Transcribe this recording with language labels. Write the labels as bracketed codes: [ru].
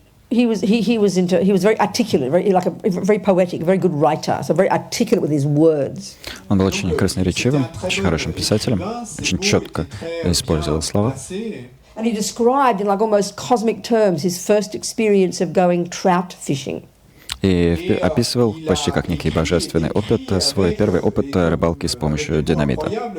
[en] He was very articulate, very poetic, very good writer, so very articulate with his words. [ru] Он был очень красноречивым, очень хорошим писателем, очень четко использовал слова. [en] And he described in like almost cosmic terms his first experience of going trout fishing. [ru] И описывал почти как некий божественный опыт, свой первый опыт рыбалки с помощью динамита.